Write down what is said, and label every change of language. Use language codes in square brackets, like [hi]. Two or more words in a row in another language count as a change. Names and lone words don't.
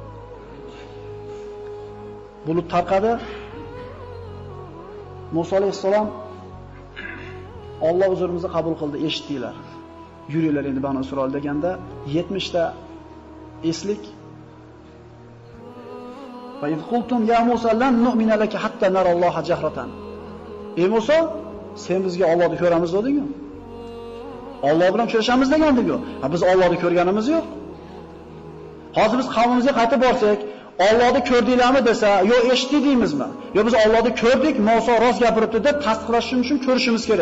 [uz] Bulut tarqadi. Musa alayhisalom Alloh uzrimizni qabul qildi, eshitdinglar. Yuringlar endi Banu Isroil deganda 70 ta eslik. [ar] وإذ قلتم يا موسى لن نؤمن لك حتى نرى الله جهرة. [uz] Ey Musa, sen bizga Allohni ko'ramiz deding-ku. Alloh bilan uchrashamiz degandik-ku. Ha biz Allohni ko'rganimiz yo'q. Hozir biz qavmimizga qaytib borsak, Allohni ko'rdinglarmi desa, yo eshitdik deymizmi? Yo biz Allohni ko'rdik, Muso rost gapiribdi deb tasdiqlashimiz uchun ko'rishimiz kerak.